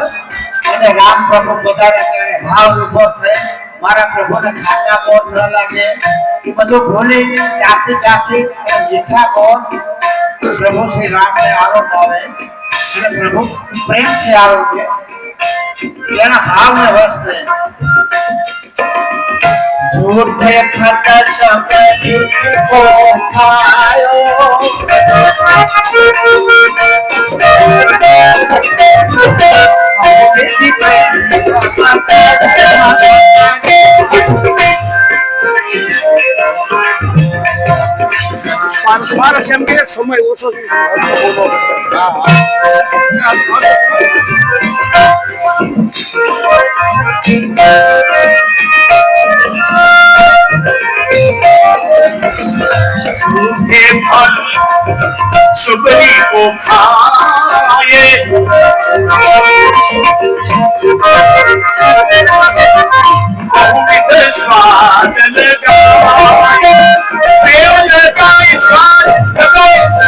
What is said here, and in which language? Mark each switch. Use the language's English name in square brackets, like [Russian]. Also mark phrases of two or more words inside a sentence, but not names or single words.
[Gujarati] અને રામ પ્રભુ પધારે ત્યારે ભાવ ઉભો થાય, મારા પ્રભુને ખાટા બોલ ન લાગે એ બધું ભૂલી ચાખી મીઠા બોલ પ્રભુ શ્રી રામને આરોપ આવે અને પ્રભુ પ્રેમથી આરોપે એના ભાવને વશ થાય. [Hindi] झूठे खट सबनी को खायो [Gujarati] મારા એમ કે સમય ઓછો છે. [Hindi] झूठे फल सुगनी को खाए बहुविध स्वाद लगाए प्रेम लगाए स्वाद लगाए